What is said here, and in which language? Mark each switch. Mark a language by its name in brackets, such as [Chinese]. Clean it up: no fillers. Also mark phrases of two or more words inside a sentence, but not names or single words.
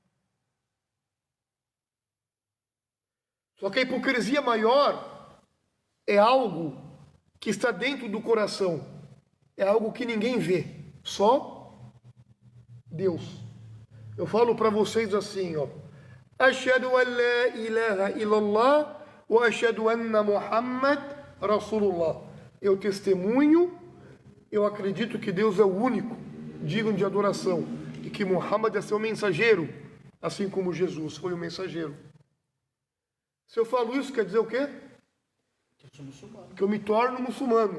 [Portuguese] Só que a hipocrisia maior é algo que está dentro do coração. É algo que ninguém vê, só Deus. Eu falo para vocês assim, ó. [Arabic] أشهد أن لا إله إلا الله وأشهد أن محمد رسول الله. [Portuguese] Eu testemunho, eu acredito que Deus é o único digno de adoração e que Muhammad é seu mensageiro, assim como Jesus foi o mensageiro. Se eu falo isso, quer dizer o quê? Que eu me torno muçulmano.